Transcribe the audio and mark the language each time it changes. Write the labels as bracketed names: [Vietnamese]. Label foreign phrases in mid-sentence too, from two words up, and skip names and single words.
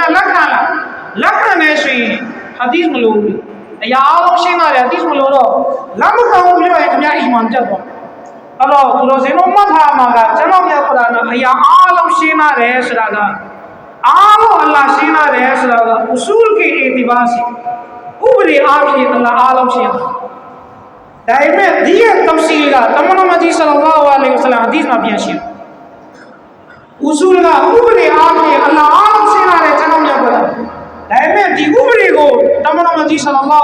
[Burmese] လက်ခံလားလက်ခံနေဆိုရင်ဟာဒီသ်မလို့ဘူးအရာအားလုံးရှင်းပါတယ်ဟာဒီသ်မလို့တော့လက်မခံဘူးပြောရင်ခင်ဗျာအီမ န်တက်သွားအဲ့တော့တို့စင်းတို့မှတ်ထားမှာကကျွန်တော်မြတ်ကုရ်အာန်ကအရာအားလုံးရှင်းပါတယ်ဆိုတာကအားလုံးအလ္လာဟ်ရှင်းတယ်ဆိုတာကဥဆူလ် [Urdu] کے اعتبار سے [Burmese] ဥပဒေအားဖြင့်အလ္လာဟ်အားလုံးရှင်းတယ်ဒါပေမဲ့ဒီရဲ့တဖ်ဆီလ်ကတမန်တော်မကြီးဆလ္လာလဟ်အလိုင်ဝါဆလမ်ဟဒီသ်မှာပြန်ရှင်းဥဆူလ်ကဥပဒေအားဖြင့်အလ္လာဟ်အားလုံးရှင်းတယ်ကျွန်တော်မြတ်ကုရ်အာန်ဒါပေမဲ့ဒီဥပဒေကိုတမန်တော်မကြီးဆလ္လာလဟ်